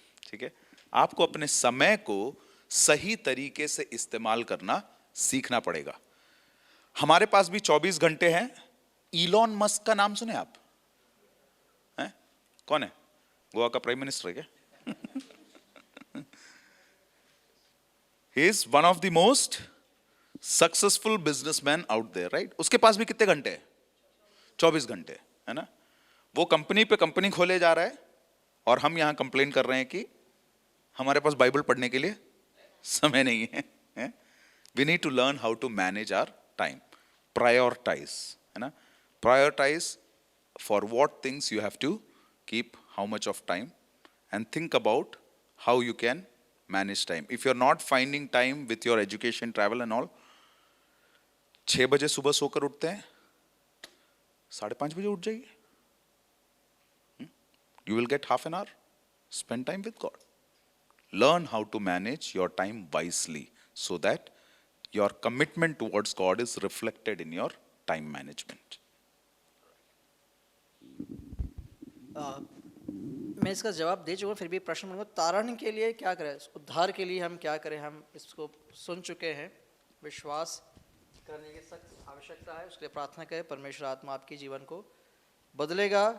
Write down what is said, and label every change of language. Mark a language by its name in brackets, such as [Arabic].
[Hindi] ठीक है, आपको अपने समय को सही तरीके से इस्तेमाल करना सीखना पड़ेगा। हमारे पास भी 24 घंटे हैं। इलॉन मस्क का नाम सुने आप? हैं? कौन है? गोवा का प्राइम मिनिस्टर है क्या? [English] He is one of the most successful businessman out there, right? [Hindi] उसके पास भी कितने घंटे हैं? 24 घंटे, है ना? वो कंपनी पे कंपनी खोले जा रहा है और हम यहाँ कंप्लेन कर रहे हैं कि हमारे पास बाइबल पढ़ने के लिए समय नहीं है। [English] We need to learn how to manage our time, prioritize, है ना? Prioritize for what things you have to keep how much of time, and think about how you can manage time. If you're not finding time with your education, travel and all, [Hindi] 6 बजे सुबह सोकर उठते हैं, 5:30 बजे उठ जाइए। [English] You will get half an hour. Spend time with God. Learn how to manage your time wisely so that your commitment towards God is reflected in your time management. [Hindi] मैं इसका जवाब दे चुका हूँ, फिर भी प्रश्न बनूंगा, तारण के लिए क्या करें, उद्धार के लिए हम क्या करें? हम इसको सुन चुके हैं। विश्वास करने की सख्त आवश्यकता है, उसके लिए प्रार्थना करें, परमेश्वर आत्मा आपके जीवन को बदलेगा।